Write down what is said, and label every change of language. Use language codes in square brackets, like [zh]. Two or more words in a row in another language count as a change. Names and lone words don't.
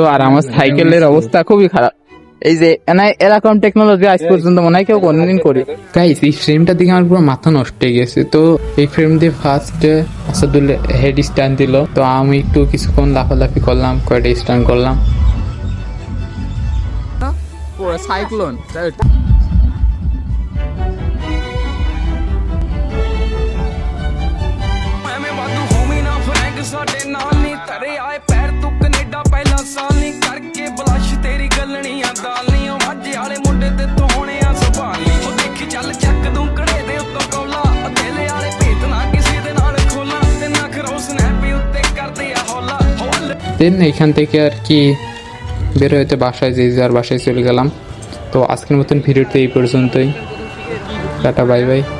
[bn] আর আমার সাইকেলের অবস্থা খুবই খারাপ। এই যে এরকম টেকনোলজি আজ পর্যন্ত মনে হয় কেউ কোনদিন করি। গাইস এই ফ্রেমটার দিকে আমার পুরো মাথা নষ্ট হয়ে গেছে। তো এই ফ্রেম দিয়ে ফার্স্ট আসাদুল [en] head stand [bn] দিল। তো আমি একটু কিছুক্ষণ লাফালাফি করলাম, কয়টা স্ট্যান্ড করলাম। সাইক্লোন [pa] ਸਾਡੇ ਨਾਲ ਨਹੀਂ ਤਰੇ ਆਏ ਪੈਰ ਤੂੰ ਕੈਨੇਡਾ ਪਹਿਲਾਂ ਸਾਲ ਨਹੀਂ ਕਰਕੇ ਬਲਸ਼ ਤੇਰੀ ਗੱਲਣੀਆਂ ਦਾਲੀਆਂ ਮਾਝੇ ਵਾਲੇ ਮੁੰਡੇ ਤੇ ਤੂੰ ਹੋਣੇ ਆ ਸੰਭਾਲੀ ਉਹ ਦੇਖੀ ਚੱਲ ਚੱਕ ਦੂੰ ਕੜੇ ਦੇ ਉੱਤੋਂ ਕੌਲਾ ਦਿਲ ਵਾਲੇ ਭੇਤ ਨਾ ਕਿਸੇ ਦੇ ਨਾਲ ਖੋਲਾਂ ਤੇ ਨਾ ਖਰੋ ਸਨੈਪੀ ਉੱਤੇ ਕਰਦੇ ਆ ਹੌਲਾ [bn] দেন এখান থেকে আর কি বের হইতে বাসায় যে যার বাসায় চলে গেলাম। তো আজকের মতন ভিডিওটা এই পর্যন্তই, টাটা [en] bye bye.